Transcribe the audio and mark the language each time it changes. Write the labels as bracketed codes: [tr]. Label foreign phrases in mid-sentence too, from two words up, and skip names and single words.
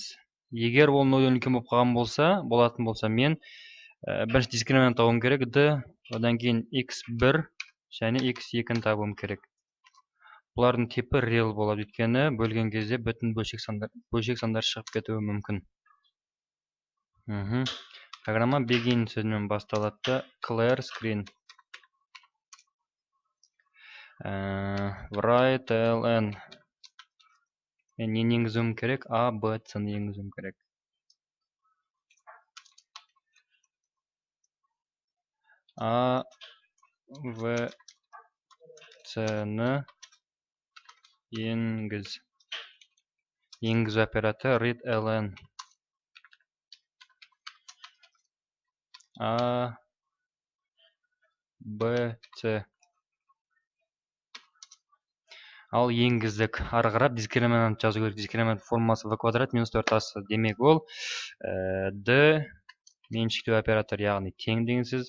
[kk] Егер ол 0-ден үлкен болып қалған болса, мен бірінші дискриминант табуым керек d, одан кейін x1 және x2-ні табуым керек. Бұлардың типі real болады, өйткені бөлген кезде бүтін бөлшек сандар шығып кетуі мүмкін. Программа begin сөзімен басталады. [en] Clear screen. Write ln. [kk] Мен не енгізуім керек? A, B, C-ны енгізуім керек. A, V, C-ны енгіз. Енгізу операторы [en] read ln. [kk] A, B, C. Ал енгіздік. Арғырап дискриминант жазу керек. Дискриминант формасы v квадрат минус 4ac. Демек ол d меншіктеу оператор, яғни тең деген сөз.